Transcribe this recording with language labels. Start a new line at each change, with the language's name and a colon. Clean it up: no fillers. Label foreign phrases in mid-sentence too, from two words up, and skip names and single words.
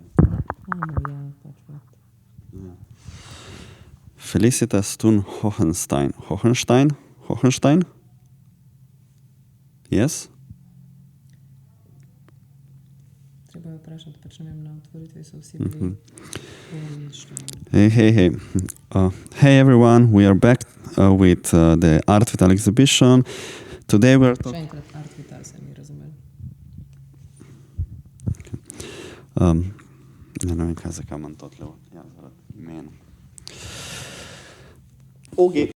English: Felicitas Thun-Hohenstein. Hohenstein? Yes?
Slovenian: Treba je vprašati, pač ne vem, na otvoritvi so vsi bili.
English: Hey. Hey everyone, we are back with the Art Vital exhibition. Today we're
Slovenian: Še enkrat Art Vital se mi razumeli. Ne vem, zakaj imam to tle. Ja, zaradi imena. Okay.